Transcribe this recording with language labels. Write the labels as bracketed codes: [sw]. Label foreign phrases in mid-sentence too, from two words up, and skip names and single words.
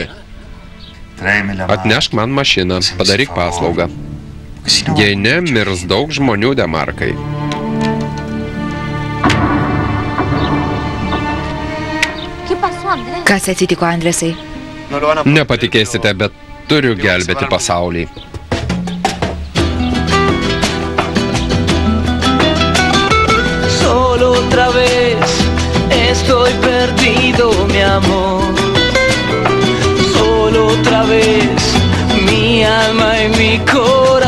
[lt] Atnešk man mašiną, padaryk paslaugą. Jei ne, mirs daug žmonių, Demarkai. Kas atsitiko, Andresai? Nepatikėsite, bet turiu gelbėti pasaulį. [es] Solo otra vez estoy perdido, mi amor. Solo otra vez mi alma y mi corazón.